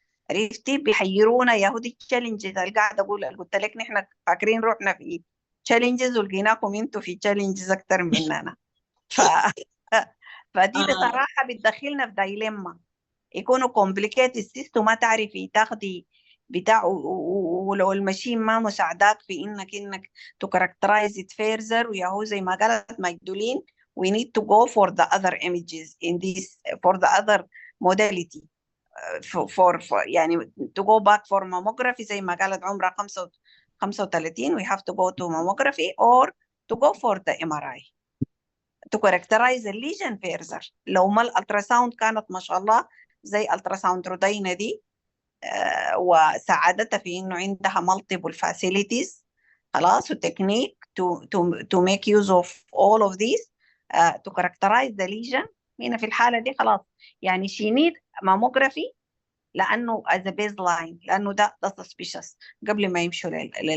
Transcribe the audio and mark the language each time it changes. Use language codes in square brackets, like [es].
[ar] عرفتي بيحيرونا يا هو دي التشالنجز اللي قاعده اقول، قلت لك نحن فاكرين روحنا في تشالنجز ولقيناكم انتوا في تشالنجز اكثر مننا. فدي بصراحه بتدخلنا في دايليما، يكونوا [en] complicated cyst [ar] وما تعرفي تاخدي بتاع، ولو المشين ما مساعداك في انك [en] to characterize it further. [ar] ويا هو زي ما قالت مجدولين [en] we need to go for the other images in this for the other modality for [ar] يعني [en] to go back for mammography [ar] زي ما قالت عمرها 35 [en] we have to go to mammography or to go for the MRI to characterize the lesion further. [ar] لو ما الالتراساوند كانت ما شاء الله زي التراساوند رودينا دي وساعدتها في انه عندها [en] multiple facilities [ar] خلاص وتكنيك [en] to make use of all of these to characterize the lesion. [ar] هنا في الحالة دي خلاص يعني [en] she need mammography [ar] لأنه [en] as a baseline، [ar] لأنه ده suspicious قبل ما يمشوا هنا.